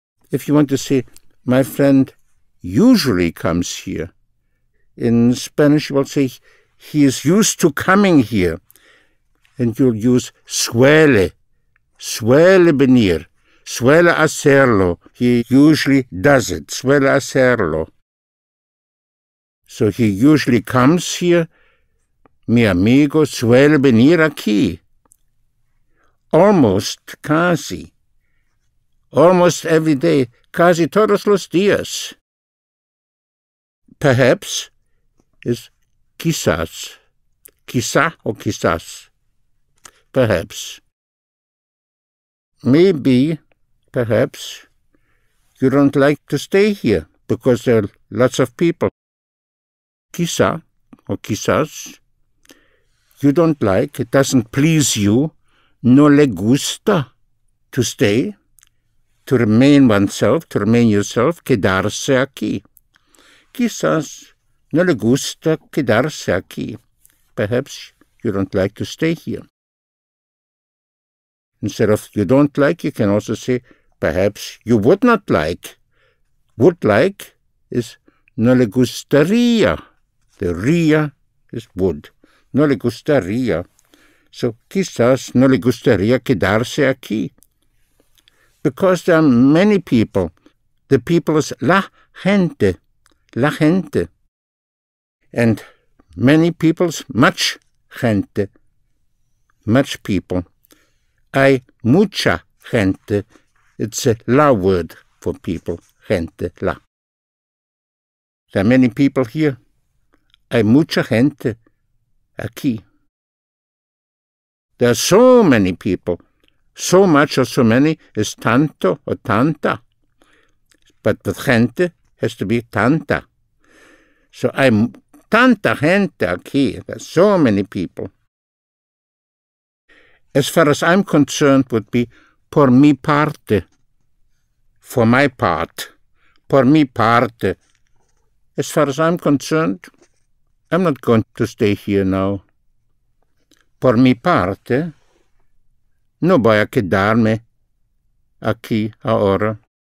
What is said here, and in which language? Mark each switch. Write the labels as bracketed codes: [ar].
[en] If you want to say, my friend usually comes here, in Spanish you will say, he is used to coming here, and you'll use [es] suele venir, suele hacerlo. [en] He usually does it, [es] suele hacerlo. [en] So he usually comes here. [es] Mi amigo suele venir aquí. Almost, casi. [en] Almost every day, [es] casi todos los días. [en] Perhaps is quizás. Quizá or quizás. Perhaps. Maybe, perhaps, you don't like to stay here because there are lots of people. Quizá or quizás. You don't like, it doesn't please you, [es] no le gusta [en] to stay, to remain oneself, to remain yourself, [es] quedarse aquí. Quizás no le gusta quedarse aquí. [en] Perhaps you don't like to stay here. Instead of you don't like, you can also say, perhaps you would not like. Would like is [es] no le gustaría. [en] The ría is would. [es] No le gustaría. So quizás no le gustaría quedarse aquí. [en] Because there are many people. The people is la gente. La gente. And many people's much gente. Much people. [es] Hay mucha gente. [en] It's a la word for people. Gente, la. There are many people here. [es] Hay mucha gente aquí. [en] There are so many people. So much or so many is tanto or tanta. But with gente has to be tanta. So [es] hay tanta gente aquí. [en] There's so many people. As far as I'm concerned, would be [es] por mi parte. [en] For my part. [es] Por mi parte. [en] As far as I'm concerned, I'm not going to stay here now. [es] Por mi parte, no voy a quedarme aquí ahora.